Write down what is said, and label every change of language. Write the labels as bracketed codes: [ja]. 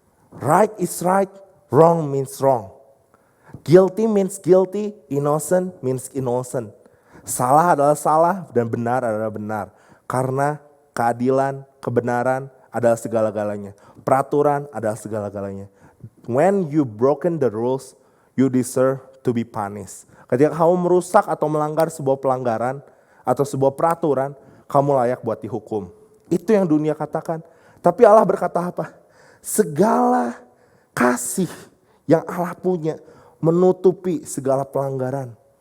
[en] Right is right, wrong means wrong. Guilty means guilty, innocent means innocent. [id] Salah adalah salah dan benar adalah benar. Karena keadilan, kebenaran adalah segala-galanya. Peraturan adalah segala-galanya. [en] When you broken the rules, you deserve to be punished. [id] Ketika kamu merusak atau melanggar sebuah pelanggaran atau sebuah peraturan, kamu layak buat dihukum. Itu yang dunia katakan. Tapi Allah berkata apa? Segala kasih yang Allah punya menutupi segala pelanggaran.